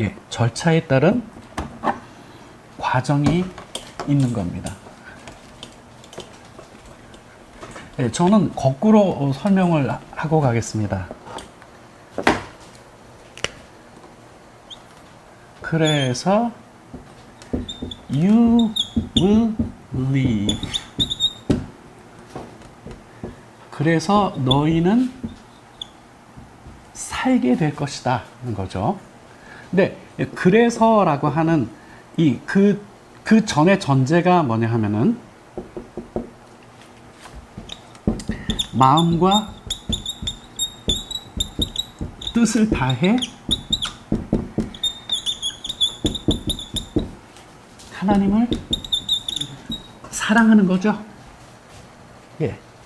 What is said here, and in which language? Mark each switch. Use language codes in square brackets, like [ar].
[ko] 절차에 따른 과정이 있는 겁니다. 저는 거꾸로 설명을 하고 가겠습니다. 그래서 [en] you will live. [ko] 그래서 너희는 살게 될 것이다 하는 거죠. 근데 그래서라고 하는 그 전의 전제가 뭐냐 하면은 마음과 뜻을 다해 하나님을 사랑하는 거죠. 예.